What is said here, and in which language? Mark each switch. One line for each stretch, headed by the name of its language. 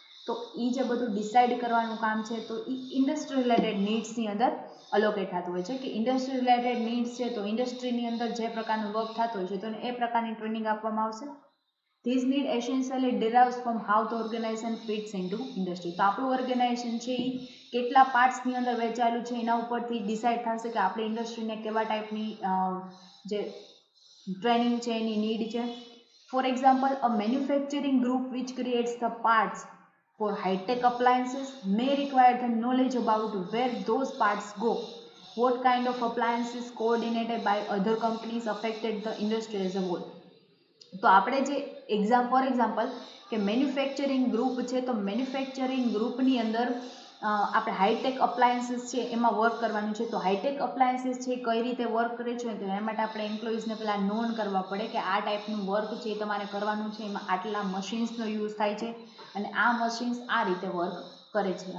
Gujarati: તો એ જે બધું ડિસાઇડ કરવાનું કામ છે તો એ ઇન્ડસ્ટ્રી રિલેટેડ નીડ્સની અંદર અલોકેટ થતું હોય છે કે ઇન્ડસ્ટ્રી રિલેટેડ નીડ્સ છે તો ઇન્ડસ્ટ્રીની અંદર જે પ્રકારનું વર્ક થતું હોય છે તો એ પ્રકારની ટ્રેનિંગ આપવામાં આવશે.
English: This need essentially derives from how the organization fits into industry.
Gujarati: તો આપણું ઓર્ગેનાઇઝેશન છે એ કેટલા પાર્ટ્સની અંદર વહેંચાયેલું છે એના ઉપરથી ડિસાઇડ થશે કે આપણી ઇન્ડસ્ટ્રીને કેવા ટાઈપની જે ટ્રેનિંગ છે એની નીડ છે.
English: For example, a manufacturing group which creates the parts for high-tech appliances may require the knowledge about where those parts go, what kind of appliances coordinated by other companies affected the industry as a whole.
Gujarati: તો આપણે જે for example કે manufacturing group છે તો manufacturing ગ્રુપની અંદર આપણે high tech appliances છે એમાં વર્ક કરવાનું છે. તો હાઈટેક અપ્લાયન્સીસ છે કઈ રીતે વર્ક કરે છે તો એના માટે આપણે એમ્પ્લોઈઝને પહેલાં નોન કરવા પડે કે આ ટાઈપનું વર્ક છે તમારે કરવાનું છે, એમાં આટલા મશીન્સનો યુઝ થાય છે અને આ મશીન્સ આ રીતે વર્ક કરે છે.